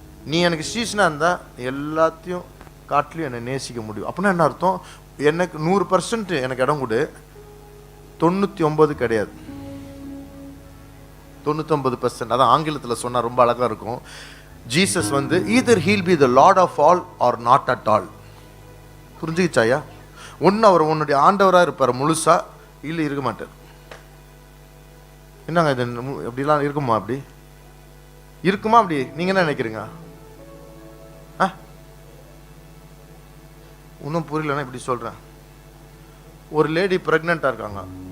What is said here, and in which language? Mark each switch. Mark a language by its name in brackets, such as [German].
[Tamil] நீ எனக்கு சீசனாக இருந்தால் எல்லாத்தையும் காட்டிலையும் என்னை நேசிக்க முடியும். அப்படின்னா என்ன அர்த்தம்? எனக்கு 100% எனக்கு இடம் கொடு, 99 கிடையாது, 99%. அதான் ஆங்கிலத்தில் சொன்னால் ரொம்ப அழகாக இருக்கும். [English] Jesus வந்து either he'll be the Lord of all or not at all. [Tamil] புரிஞ்சுக்கிச்சாயா? ஒன்று அவர் உன்னுடைய ஆண்டவராக இருப்பார் முழுசா, இல்லை இருக்க மாட்டார். என்னங்க இது எப்படிலாம் இருக்குமா? அப்படி இருக்குமா? அப்படி நீங்கள் என்ன நினைக்கிறீங்க? இன்னும் புரியலன்னா இப்படி சொல்கிறேன். ஒரு லேடி ப்ரெக்னெண்ட்டாக இருக்காங்க.